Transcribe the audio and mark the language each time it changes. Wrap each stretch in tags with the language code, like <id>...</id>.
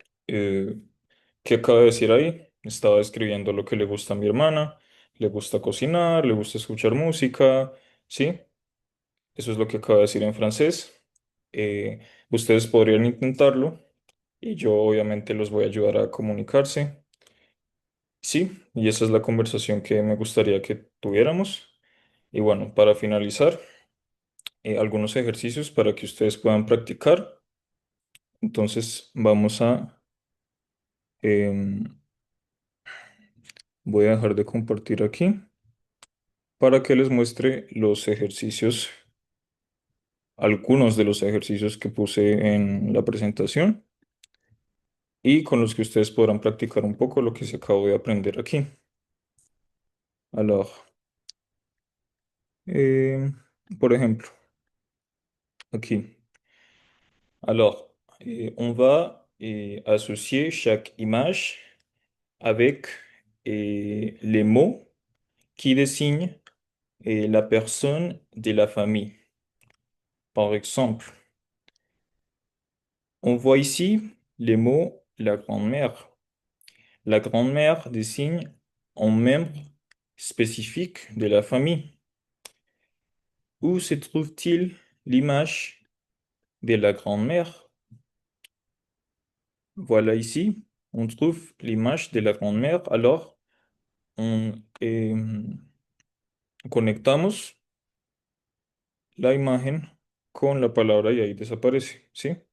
<es>Eh, ¿Qué acaba de decir ahí? Estaba escribiendo lo que le gusta a mi hermana, le gusta cocinar, le gusta escuchar música, ¿sí? Eso es lo que acaba de decir en francés. Ustedes podrían intentarlo y yo obviamente los voy a ayudar a comunicarse. Sí, y esa es la conversación que me gustaría que tuviéramos. Y bueno, para finalizar, algunos ejercicios para que ustedes puedan practicar. Entonces vamos a Voy a dejar de compartir aquí para que les muestre los ejercicios, algunos de los ejercicios que puse en la presentación y con los que ustedes podrán practicar un poco lo que se acabó de aprender aquí. Alors, eh, por ejemplo, aquí.</es> <fr>Alors, on va associer chaque image avec les mots qui désignent la personne de la famille. Par exemple, on voit ici les mots la grand-mère. La grand-mère désigne un membre spécifique de la famille. Où se trouve-t-il l'image de la grand-mère? Voilà ici, on trouve l'image de la grand-mère.</fr> <es>Alors, on conectamos la imagen con la palabra y ahí desaparece, ¿sí?</es>